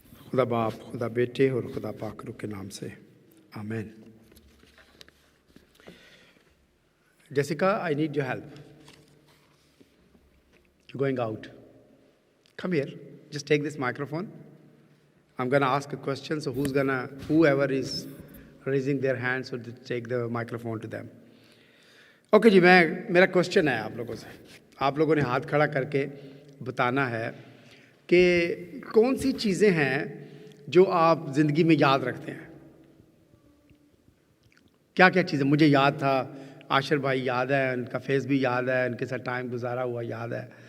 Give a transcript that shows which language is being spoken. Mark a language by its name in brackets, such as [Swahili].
[Hindi] खुदा बाप, खुदा बेटे और खुदा पाकरू के नाम से आमीन। [English] Jessica, I need your help. You're going out. Come here. Just take this microphone. I'm going to ask a question, so whoever is raising their hands will take the microphone to them. [Hindi] Okay जी, मेरा question है आप लोगों से। आप लोगों ने हाथ खड़ा करके बताना है कि कौन सी चीज़ें हैं जो आप ज़िंदगी में याद रखते हैं। क्या क्या चीज़ें? मुझे याद था, आशिर भाई याद है, उनका फेस भी याद है, उनके साथ टाइम गुजारा हुआ याद है।